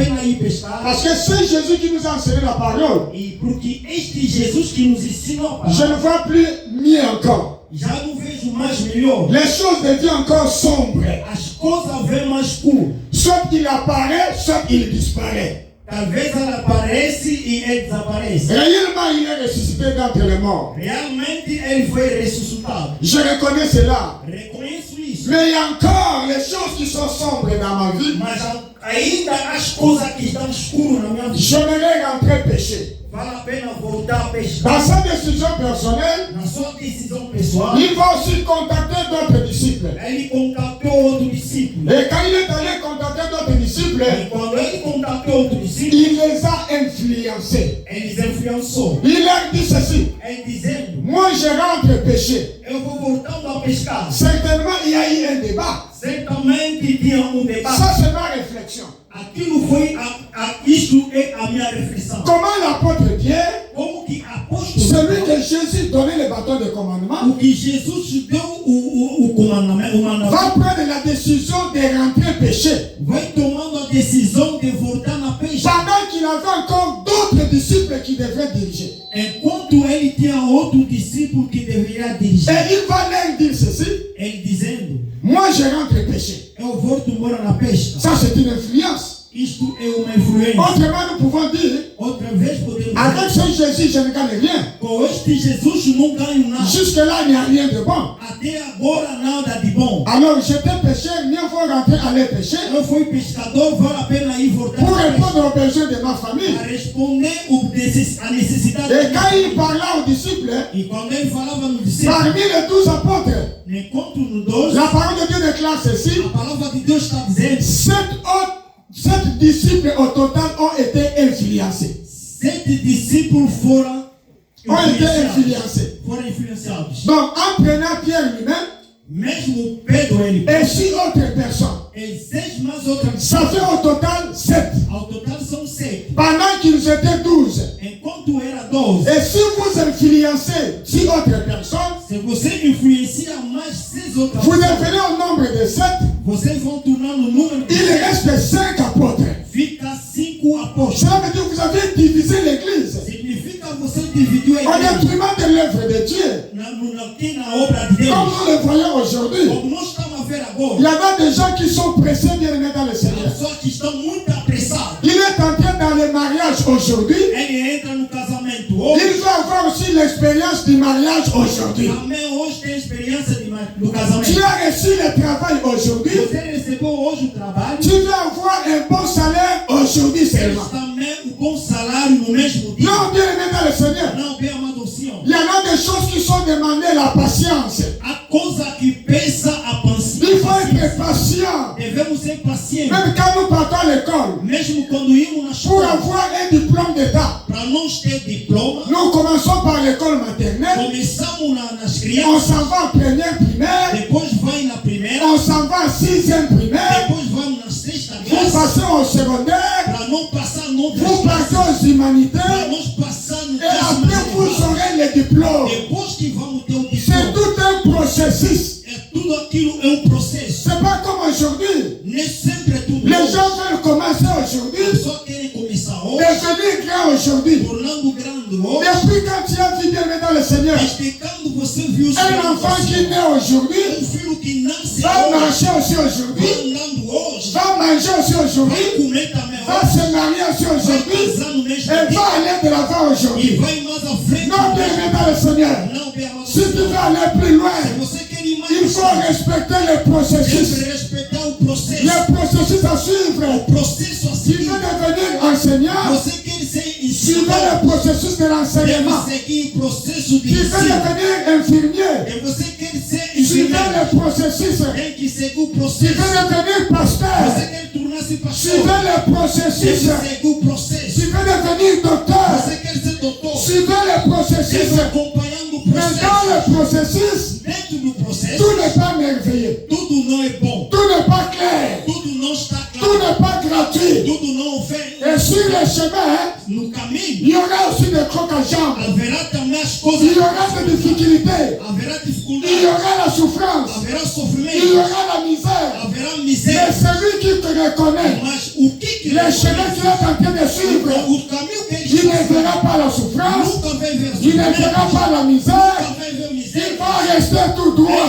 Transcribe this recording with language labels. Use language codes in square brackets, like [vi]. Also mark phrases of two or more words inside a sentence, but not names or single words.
[fr] Parce que c'est Jésus qui nous a enseigné la parole. Je ne vois plus mieux encore. Les choses deviennent encore sombres. Soit il apparaît, soit il disparaît. [pt] Talvez ela aparece e ele desaparece. [fr] Réellement, il est ressuscité d'entre les morts. [pt] Realmente ele foi ressuscitado. [fr] Je reconnais cela. [pt] Reconheço isso. [fr] Mais il y a encore les choses qui sont sombres dans ma vie. [pt] Mas ainda as coisas que estão escuras na minha vida. [fr] J'aimerais rentrer pécher. [pt] Vale a pena voltar a pescar. [fr] Dans sa décision personnelle, [pt] na sua decisão pessoal, [fr] il va aussi contacter d'autres disciples. [pt] Ele contactou outro discípulo. [fr] Et quand il est allé contacter d'autres disciples, [pt] e quando ele contactou outro discípulo, [fr] il les a influencés. [pt] Ele les influenciou. [fr] Il leur dit ceci. [pt] Ele dizendo: [fr] moi je rentre pécher. [pt] Eu vou voltando a pescar. [fr] Certainement il y a eu un débat. [pt] Certamente tinha débat. [fr] Ça c'est ma réflexion. [pt] Aquilo foi isto é a minha reflexão. [fr] Comment l'apôtre Pierre, [pt] como que apóstolo, [fr] celui que Jésus donnait le bâton de commandement, [pt] o que Jesus deu o commandamento, [fr] va prendre la décision de rentrer pécher. [pt] Vai tomando a decisão de voltar na peixe. [fr] Pendant qu'il avait encore d'autres disciples qui devaient diriger. [pt] Enquanto ele tinha outro discípulo que deveria dirigir. [fr] Et il va leur dire ceci. [pt] Ele dizendo: [fr] moi je rentre pécher. [pt] Eu volto embora na pesca. [fr] Ça c'est une influence. [pt] Isto é uma influência. [fr] Autrement nous pouvons dire, [pt] outra vez podemos [fr] avec ce Jésus je ne gagne rien. [pt] Com este Jesus não ganho nada. [fr] Jusque là il n'y a rien de bon. [pt] Até agora nada de bom. [fr] Alors j'étais pécheur, mieux vaut rentrer aller pécher. [pt] Eu fui pescador, vale a pena ir voltar. [fr] Pour répondre aux besoins de ma famille. [pt] A responder a necessidade. [fr] Et quand il parlait aux disciples, [pt] e quando ele falava nos discípulos, [fr] parmi les 12 apôtres, la parole de Dieu déclare ceci. [pt] A palavra de Deus está dizendo: [fr] 7 disciples au total ont été influencés. [pt] 7 discípulos foram influenciados. [fr] Donc, en prenant Pierre lui-même, [pt] mesmo Pedro [fr] et 6 autres personnes, [pt] et 6 mais outras, [fr] ça fait au total 7. Au total são 7. Pendant qu'ils étaient 12. [pt] Enquanto era 12. [fr] Et si vous influencez 6 autres personnes, [pt] se você influencia mais 6 outras, [fr] vous devenez au nombre de 7. [pt] Vocês vão tornar no número. [fr] Il reste 5 apôtres. [pt] Fica 5 apóstolos. [fr] Cela veut dire que vous avez divisé l'église. [pt] Significa você dividiu a igreja. [fr] En détriment de l'œuvre de Dieu. [pt] Na obra de Deus. [fr] Comme nous le voyons aujourd'hui. [pt] Como nós estamos a ver agora. [fr] Il y en a des gens qui sont pressés bien aimés dans le Seigneur. [pt] Pessoas que estão muito apressadas. [fr] Il est entré dans le mariage aujourd'hui. [pt] Ele entra no casamento hoje. [fr] Il va avoir aussi l'expérience du mariage aujourd'hui. [pt] Também hoje tem experiência do casamento. [fr] Tu as reçu le travail aujourd'hui. [pt] Você recebeu hoje o trabalho. [fr] Tu vas avoir un bon salaire aujourd'hui seulement. [pt] Também o bom salário no mesmo dia. [fr] Non, bien aimé dans le Seigneur. [pt] Não, bem amado ao Senhor. [fr] Il y en a des choses qui sont demandées, la patience. [pt] A coisa que pensa a paciência. [fr] Il faut être patient. [pt] Devemos ser pacientes. [fr] Même quand nous partons à l'école. [pt] Mesmo quando íamos na [fr] pour [pt] escola. [fr] avoir un diplôme d'État. [pt] Para nós ter diploma. [fr] Nous commençons par l'école maternelle. [pt] Começamos nas crianças. [fr] On s'en va en première primaire. [pt] Depois vai na primeira. [fr] On s'en va en 6e primaire. [pt] Depois vamos na sexta classe. classe. [fr] Vous passez au secondaire. [pt] Para não passar no [fr] vous partez aux humanitaires. [pt] Para nós passar no [fr] et après vous aurez le diplôme. [pt] Depois que vamos ter o diploma. [fr] C'est tout un processus. [pt] É tudo aquilo é processo. [fr] C'est pas comme aujourd'hui. [pt] Nem sempre é tudo. [fr] Les gens veulent commencer aujourd'hui. [pt] Só querem começar hoje. [fr] Devenir grand aujourd'hui. [pt] Tornando grande hoje. [fr] Depuis quand tu as vu bien dans le Seigneur. [pt] Desde quando você viu [fr] un enfant qui naît aujourd'hui. [pt] Filho que nasce [fr] va marcher aussi aujourd'hui. [pt] Andando hoje. [fr] Va manger aussi aujourd'hui. [pt] Vai comer também [fr] va se marier aussi aujourd'hui. Et va aller de l'avant aujourd'hui. [pt] E vai mais à frente. [fr] Non, bien dans le Seigneur. [pt] Não, bem amado. [fr] Si tu veux aller plus loin. [pt] Você quer ir mais. [fr] Il faut respecter le processus. [pt] Respeitar o processo. [fr] Le processus à suivre. [pt] O processo a [fr] Tu veux devenir enseignant. [pt] Você quer ser [fr] suivez le processus de l'enseignement. [pt] Seguir o processo de [fr] tu veux devenir infirmier. [pt] E você quer ser [fr] suivez le processus. [pt] Tem que seguir o [fr] tu [pt] processo. [fr] veux devenir pasteur. [pt] Você quer tornar-se pastor. [fr] Suivez le processus. [pt] Seguir o processo. [fr] tu veux devenir docteur. [pt] Você quer ser doutor. [fr] Suivez le processus. [pt] Acompanhando o [fr] mais [pt] processo. [fr] dans le processus. [pt] Dentro do processo. [fr] Tout n'est pas merveilleux. [pt] Tudo não é bom. [fr] Tout n'est pas clair. [pt] Tudo não está claro. [fr] Tout n'est pas gratuit. [pt] Tudo não [fr] Et sur le chemin, il y aura aussi des crocs à jambes. Il y aura des difficultés. Il y aura la souffrance. Il y aura la misère. Mais celui qui te reconnaît, le chemin qu'il est en train de suivre, il ne verra pas la souffrance, il ne verra pas la misère, il va rester tout droit.